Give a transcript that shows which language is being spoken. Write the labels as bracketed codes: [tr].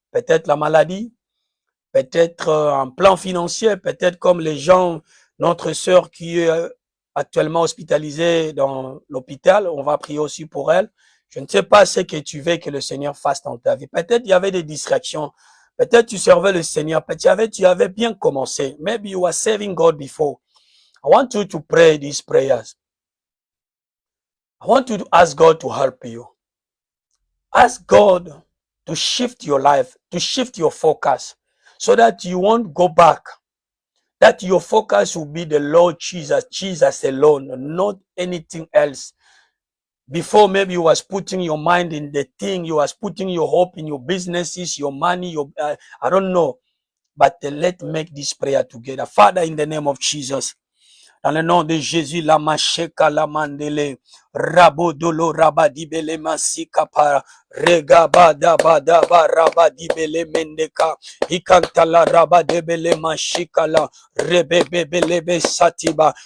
[fr] Peut-être la maladie, peut-être un plan financier, peut-être comme les gens, notre sœur qui est actuellement hospitalisée dans l'hôpital. On va prier aussi pour elle. Je ne sais pas ce que tu veux que le Seigneur fasse dans ta vie. Peut-être il y avait des distractions. Peut-être tu servais le Seigneur. Peut-être tu avais bien commencé. [en] Maybe you were serving God before. I want you to pray these prayers. I want you to ask God to help you. Ask God to shift your life, to shift your focus so that you won't go back. That your focus will be the Lord Jesus, Jesus alone, not anything else. Before, maybe you was putting your mind in the thing, you was putting your hope in your businesses, your money, your I don't know. But let's make this prayer together. Father, in the name of Jesus, [fr] dans le nom de Jésus, la macheka, la mandele, Rabodolo rabadibele masikapa. Regabadabadaba rabadibele mendeka. Ikantala rabadebele mashikala. Rebebebelebe satiba.